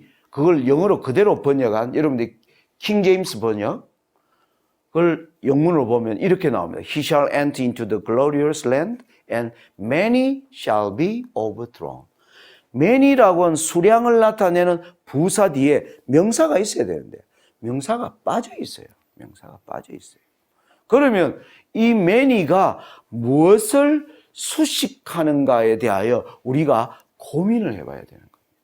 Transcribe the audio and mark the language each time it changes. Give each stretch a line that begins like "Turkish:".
Korean: 그걸 영어로 그대로 번역한 여러분들이 킹 제임스 번역 그걸 영문으로 보면 이렇게 나옵니다.
English: He shall enter into the glorious land and many shall be overthrown.
Korean: many라고 하는 수량을 나타내는 부사 뒤에 명사가 있어야 되는데 명사가 빠져 있어요. 명사가 빠져 있어요. 그러면 이 many가 무엇을 수식하는가에 대하여 우리가 고민을 해봐야 되는 거예요.